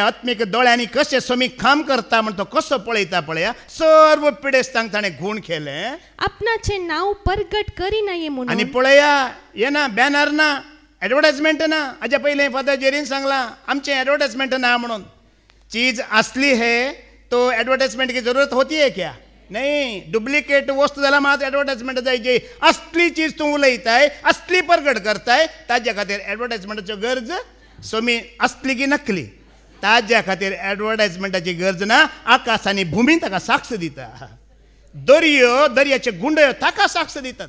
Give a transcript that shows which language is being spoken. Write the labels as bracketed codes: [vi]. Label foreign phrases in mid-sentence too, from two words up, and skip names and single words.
[kok] आत्मीक दोळ्यांनी कशें समीक काम करता म्हण तो कसो पळयता पळया. सर्व पिडेस्तांक ताणें गूण केलें. आपणाचें नांव परगट करिनाये म्हणून. आनी पळया ये ना, बॅनर ना, एडवर्टायजमेंट ना. हाज्या पयलीं फादर जेरीन सांगलां आमचें एडवर्टायजमेंट ना म्हणून. [hi] चीज असली है तो एडवर्टाइजमेंट की जरूरत होती है क्या? नहीं. [kok] डुप्लिकेट वस्तू जाल्यार मात एडवर्टाइजमेंट जायची. असली चीज तूं उलयताय, असली परगट करताय, ताज्या खातीर एडवर्टाइजमेंटाची गरज. सोमी असली की नकली, ताज्या खातीर एडवर्टाइजमेंटाची गरज ना. आकाश आनी भूमी ताका साक्ष दिता. दर्यो, दर्याचे गुंडयो ताका साक्ष दितात.